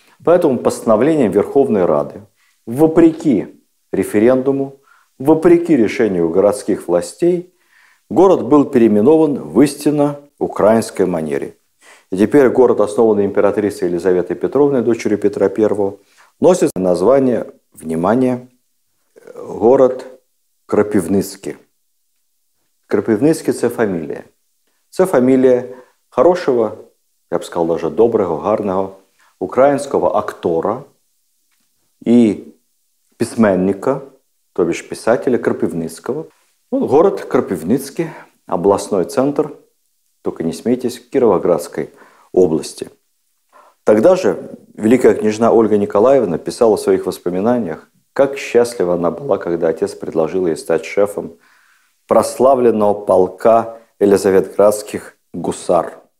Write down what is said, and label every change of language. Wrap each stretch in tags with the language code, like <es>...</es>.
<ru>Поэтому постановлением Верховной Рады, вопреки референдуму, вопреки решению городских властей, город был переименован в истинно украинской манере. И теперь город, основанный императрицей Елизаветой Петровной, дочерью Петра I, носит название, внимание, город Крапивницький.</ru> <uk>Крапивницький – це фамілія. Це фамілія хорошого, я б сказав, даже доброго, гарного українського актора и письменника,</uk> <ru>то бишь писателя Крапивницкого. Ну, город Крапивницкий, областной центр, только не смейтесь, Кировоградской области. Тогда же великая княжна Ольга Николаевна писала в своих воспоминаниях, как счастлива она была, когда отец предложил ей стать шефом прославленного полка елизаветградских гусар.</ru>